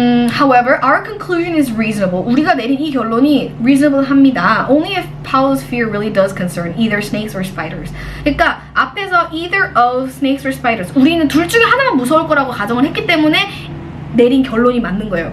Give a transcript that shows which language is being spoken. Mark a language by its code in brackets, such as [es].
[en] However, our conclusion is reasonable. [ko] 우리가 내린 이 결론이 reasonable 합니다. [en] Only if Paula's fear really does concern either snakes or spiders. [ko] 그러니까 앞에서 [en] either of snakes or spiders. [ko] 우리는 둘 중에 하나만 무서울 거라고 가정을 했기 때문에 내린 결론이 맞는 거예요.